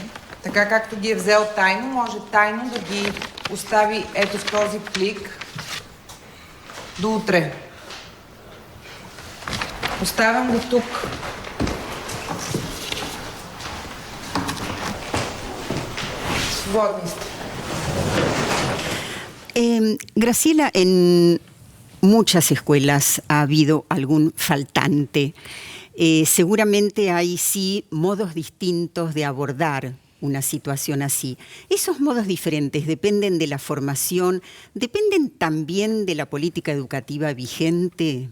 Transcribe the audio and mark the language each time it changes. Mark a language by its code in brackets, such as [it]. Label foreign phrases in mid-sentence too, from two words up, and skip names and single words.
[bg] Така както ги е взел тайно, може тайно да ги остави ето в този плик до утре. Оставям го тук. Свободни сте. [es] Graciela, en muchas escuelas ha habido algún faltante. Seguramente hay sí modos distintos de abordar una situación así. Esos modos diferentes dependen de la formación, dependen también de la política educativa vigente.